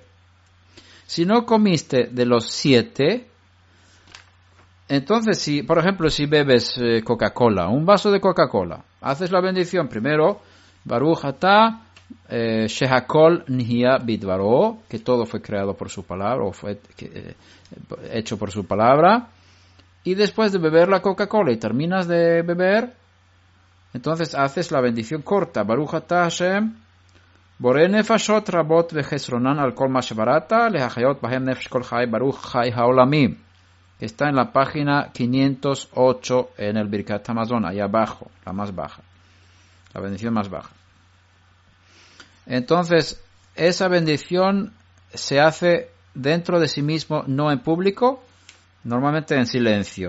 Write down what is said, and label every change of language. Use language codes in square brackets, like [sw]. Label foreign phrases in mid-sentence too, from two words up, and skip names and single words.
[es] Si no comiste de los 7, entonces, si, por ejemplo, si bebes Coca-Cola, un vaso de Coca-Cola, haces la bendición primero, [he] ברוך אתה שהכל נהיה בדברו, [es] que todo fue creado por su palabra, o fue hecho por su palabra, y después de beber la Coca-Cola y terminas de beber, entonces haces la bendición corta, [he] ברוך אתה השם בורא נפשות רבות וחסרונן על כל מה שבראת להחיות בהם נפש כל חי ברוך חי העולמים, [es] que está en la página 508 en el Birkat Hamazon, allá abajo, la más baja, la bendición más baja. Entonces, esa bendición se hace dentro de sí mismo, no en público, normalmente en silencio.